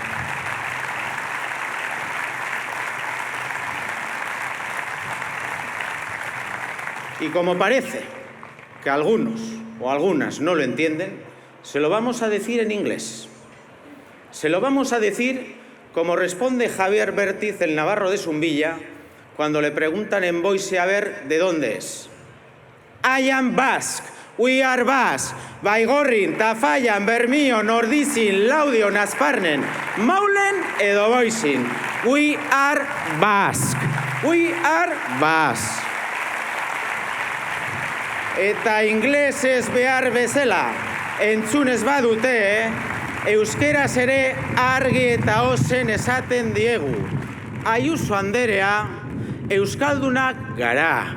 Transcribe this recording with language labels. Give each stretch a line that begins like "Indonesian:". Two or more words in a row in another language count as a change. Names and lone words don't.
Spanish: Y como parece que algunos o algunas no lo entienden, se lo vamos a decir en inglés. Se lo vamos a decir como responde Javier Bertiz, el navarro de Zumbilla, cuando le preguntan en Voice a ver de dónde es.
English: I am Basque, we are Basque, Baigorrin, Tafallan, Bermio, Nordizin, Laudio, Nasparnen, Maulen edo Boizin. We are Basque. We are Basque.
Basque: Eta inglesez behar bezala, entzunez badute, euskeraz ere argi eta ozen esaten diegu. Ayuso anderea, euskaldunak gara.